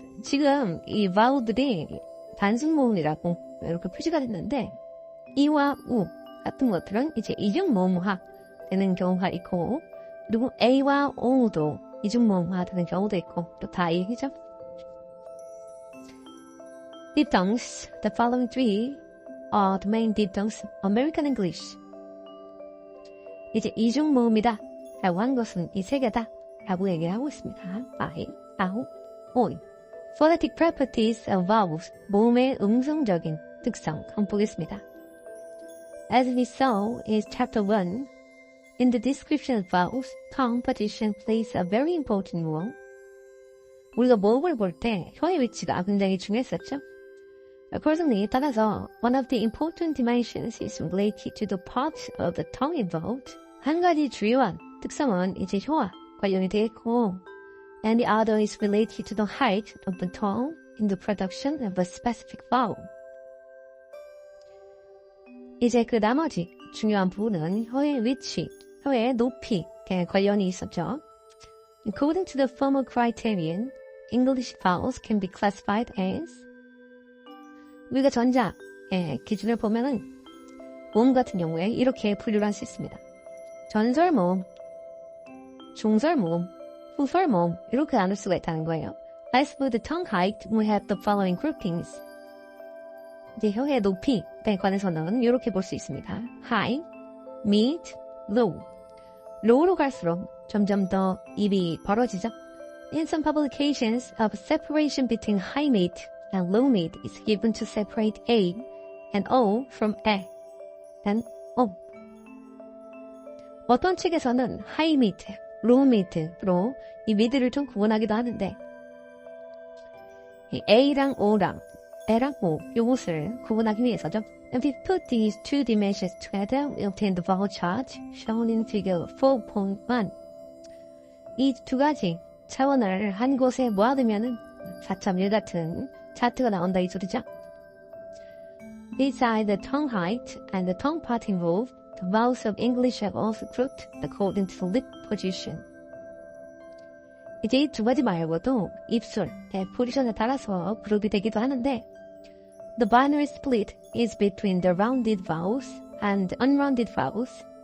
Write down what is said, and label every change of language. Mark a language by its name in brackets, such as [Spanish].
[Korean] 지금 이 vowel들이 단순 모음이라고 이렇게 표시가 됐는데 E와 U 같은 것들은 이제 이중 모음화 되는 경우가 있고 그리고 A와 O도 이중 모음화 되는 경우도 있고 또 다 이 얘기죠. [English] Diphthongs. The following three are the main diphthongs of American English. [Korean] 이제 이중 모음이다 라고 한 것은 이 세 개다 라고 얘기를 하고 있습니다. I, 아우, 온. [English] Phonetic properties of vowels, [Korean] 모음의 음성적인 특성 한번 보겠습니다. [English] As we saw in chapter 1, in the description of vowels, tongue position plays a very important role. [Korean] 우리가 모음을 볼 때 혀의 위치가 굉장히 중요했었죠. [English] Accordingly, [Korean] 따라서 [English] one of the important dimensions is related to the parts of the tongue involved. [Korean] 한 가지 주요한 특성은 이제 혀와 관련이 되어 있고, [English] and the other is related to the height of the tongue in the production of a specific vowel. [Korean] 이제 그 나머지 중요한 부분은 혀의 위치, 혀의 높이에 관련이 있었죠. [English] According to the former criterion, English vowels can be classified as [Korean] 우리가 전자의 기준을 보면은 모음 같은 경우에 이렇게 분류를 할 수 있습니다. 전설 모음, 중설 모음, 후설 모음 이렇게 나눌 수가 있다는 거예요. [English] As for the tongue height, we have the following groupings. [Korean] 이제 혀의 높이에 관해서는 이렇게 볼 수 있습니다. [English] High, mid, low. [Korean] low로 갈수록 점점 더 입이 벌어지죠. [English] In some publications, a separation between high mid and low mid is given to separate A and O from A and O. [Korean] 어떤 책에서는 high mid, low mid로 이 mid를 좀 구분하기도 하는데 A랑 O랑 A랑 O 요것을 구분하기 위해서죠. [English] If we put these two dimensions together, we obtain the vowel chart shown in figure 4.1. [Korean] 이 두 가지 차원을 한 곳에 모아두면은 4.1 같은 차트가 나온다 이 소리죠. [English] Besides the tongue height and the tongue part involved, the vowels of English are also grouped according to the lip position. [Korean] 이제 이 두 가지 말고도 입술의 포지션에 따라서 그룹이 되기도 하는데 [English] The binary split is between the rounded vowels and unrounded vowels.